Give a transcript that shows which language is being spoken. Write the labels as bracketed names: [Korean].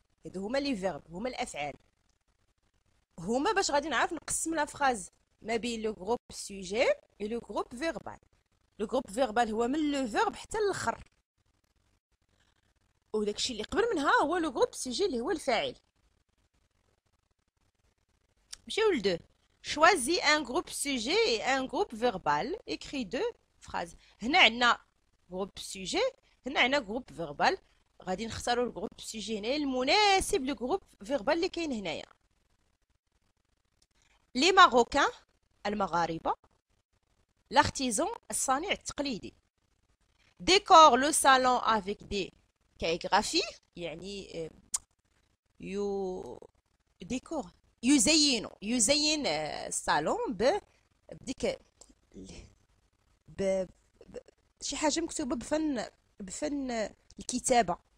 [Arabic] هادو هما لي فيرب، هما الافعال. هما باش غادي نعرف نقسم لا فراز ما بين لو جروب سوجي و لو جروب فيربال. لو جروب فيربال هو من لو فيرب حتى الاخر، وداكشي اللي قبل منها هو لو جروب سوجي اللي هو الفاعل. نمشيو لدو. [French] choisis un groupe sujet et un groupe verbal, écris deux phrases. [Arabic] هنا عندنا جروب سوجي، هنا عندنا جروب فيربال. غادي نختاروا الجروب سوجي هنا المناسب للجروب فيربال اللي كاين هنايا. لي ماروكان المغاربه، l'artisan الصانع التقليدي، [French] décore le salon avec des calligraphies [Arabic] يعني ديكور يزين الصالون بديك شي حاجه مكتوبه بفن الكتابه.